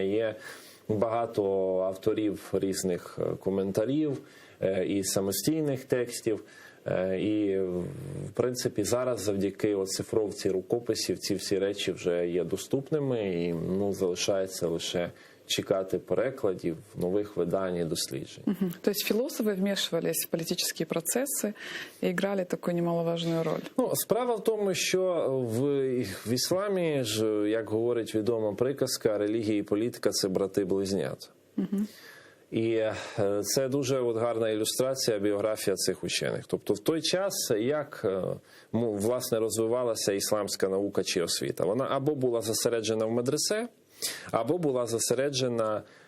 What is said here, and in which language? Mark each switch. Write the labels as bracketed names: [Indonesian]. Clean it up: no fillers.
[Ukrainian] Є багато авторів різних коментарів і самостійних текстів. І, в принципі, зараз завдяки оцифровці рукописів ці всі речі вже є доступними, і залишається лише чекати перекладів, нових видань і досліджень. [Russian] То есть философы вмешивались в политические процессы и играли такую немаловажную роль? [Ukrainian] Справа в тому, що в ісламі ж, як говорить відома приказка, релігія і політика – це брати-близнята. І це дуже гарна ілюстрація, біографія цих учених. Тобто в той час, як власне розвивалася ісламська наука чи освіта, вона або була зосереджена в медресе, або була зосереджена